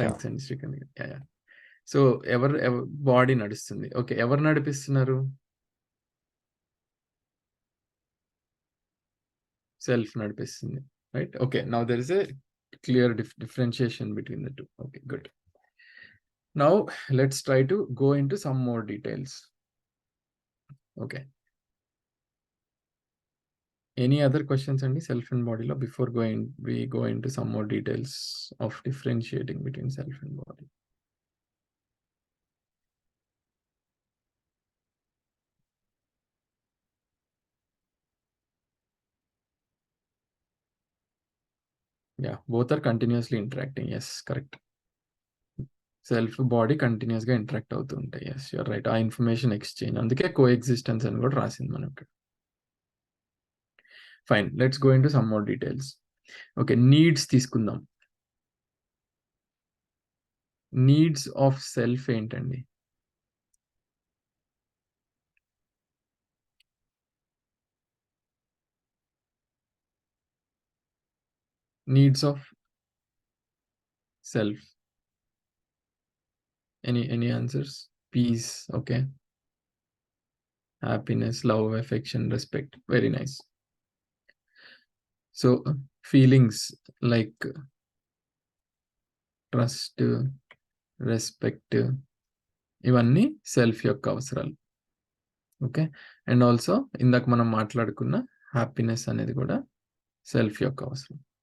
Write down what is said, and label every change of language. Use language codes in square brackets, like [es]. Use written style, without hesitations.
[te] Thanks అండి శ్రీకాంత్ గారు. Yeah! So ఎవరు బాడీ నడుస్తుంది. ఓకే. ఎవరు నడిపిస్తున్నారు? సెల్ఫ్ నడిపిస్తుంది. Right? Okay. [en] Now there is a clear differentiation between the two. Okay, good. Now let's try to go into some more details. Okay. Any other questions on the self and body law before we go into some more details of differentiating between self and body? Yeah, both are continuously interacting. Yes, correct. [te] Self body continuous గా interact అవుతూ ఉంటాయి. Yes you're right. ఆ information exchange, అందుకే కో existence అని కూడా రాసింది మనకి. [en] Fine, let's go into some more details. Okay, needs తీసుకుందాం. Needs of self ఏంటండి? Needs of self, any answers? Peace, okay, happiness, love, affection, respect. Very nice. So feelings like trust, respect, [te] ఇవన్నీ self యొక్క అవసరాలు. Okay, and also ఇందాక మనం మాట్లాడుకున్న happiness అనేది కూడా సెల్ఫ్ యొక్క అవసరం.